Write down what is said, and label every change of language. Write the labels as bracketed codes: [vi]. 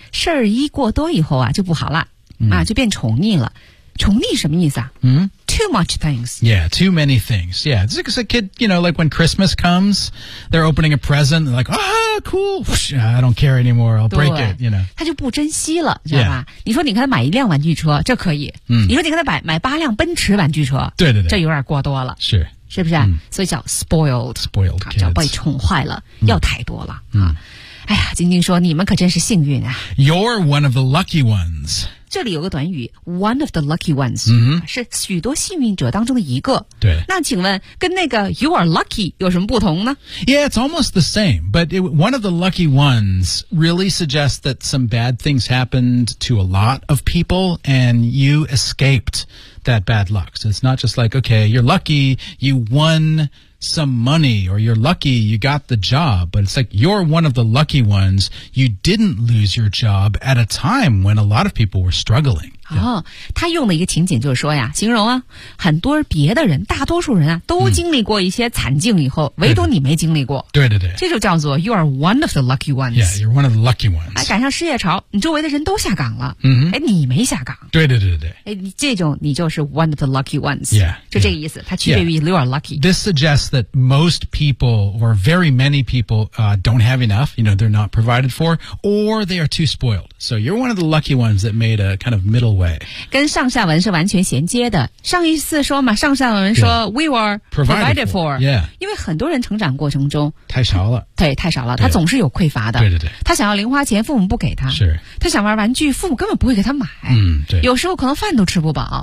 [zh] 事儿一过多以后啊，就不好了、 mm. 啊，就变宠溺了。宠溺什么意思啊？嗯、mm?。 [en] Too much things. Yeah, too many things. Yeah, this is a kid, you know, like when Christmas comes, they're opening a present, they're like, ah, cool, Whoosh, I don't care anymore, I'll break it, you know. [zh] 他就不珍惜了，知道吧？ [en] Yeah. [zh] 你说你给他买一辆玩具车，这可以。嗯、mm.。你说你给他买八辆奔驰玩具车，对对对，这有点过多了。是。是不是、啊？Mm. 所以叫 [en] spoiled. Spoiled kids. [zh] 叫被宠坏了， mm. 要太多了、 mm. 啊。哎呀，晶晶说你们可真是幸运啊 [en] You're one of the lucky ones [zh] 这里有个短语 [en] One of the lucky ones、 mm-hmm. [zh] 是许多幸运者当中的一个对那请问跟那个 [en] You are lucky [zh] 有什么不同呢 [en] Yeah, it's almost the same But one of the lucky ones really suggests that some bad things happened to a lot of people And you escaped that bad luck So it's not just like, okay, you're lucky You won some money or you're lucky you got the job, but it's like you're one of the lucky ones. You didn't lose your job at a time when a lot of people were struggling. [zh] 他用的一个情景就是说呀，形容啊，很多别的人，大多数人啊，都经历过一些惨境以后，唯独你没经历过。对对对，这就叫做 [en] you are one of the lucky ones. Yeah, you're one of the lucky ones. [zh] 赶上失业潮，你周围的人都下岗了，哎，你没下岗。对对对对，哎，这种你就是 [en] one of the lucky ones. Yeah, [zh] 就这个意思，它区别于 [en] you are lucky. This suggests that most people or very many people don't have enough. You know, they're not provided for, or they are too spoiled. So you're one of the lucky ones that made a kind of middle way. [zh] 跟上下文是完全衔接的。上一次说嘛，上下文说 [en] we were provided for， yeah， [zh] 因为很多人成长过程中太少了，对，太少了，他总是有匮乏的，对对对，他想要零花钱，父母不给他，是，他想玩玩具，父母根本不会给他买，嗯，对，有时候可能饭都吃不饱，